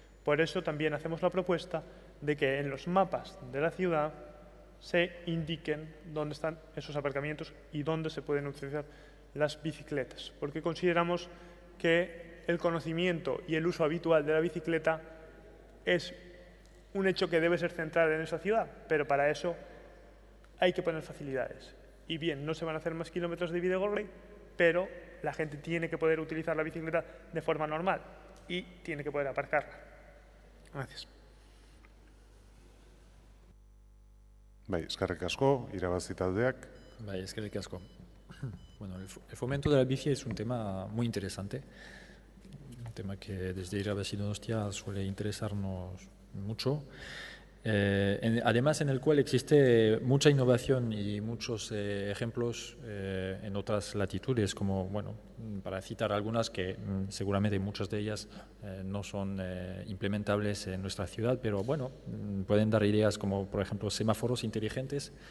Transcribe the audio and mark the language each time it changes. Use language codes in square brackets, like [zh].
[es] Por eso también hacemos la propuesta de que en los mapas de la ciudad se indiquen dónde están esos aparcamientos y dónde se pueden utilizar las bicicletas, porque consideramos que el conocimiento y el uso habitual de la bicicleta es un hecho que debe ser central en esa ciudad, pero para eso hay que poner facilidades. Y bien, no se van a hacer más kilómetros de Bidegorri, pero la gente tiene que poder utilizar la bicicleta de forma normal y tiene que poder aparcarla. Gracias. [eu] Bai, eskerrik asko, irabazi taldeak. Bai, eskerrik asko. [es] Bueno, el fomento de la bici es un tema muy interesante, un tema que desde Irabazi Donostia suele interesarnos mucho. Además, en el cual existe mucha innovación y muchos ejemplos en otras latitudes, como, bueno, para citar algunas que seguramente muchas de ellas no son implementables en nuestra ciudad, pero bueno, pueden dar ideas como, por ejemplo, semáforos inteligentes.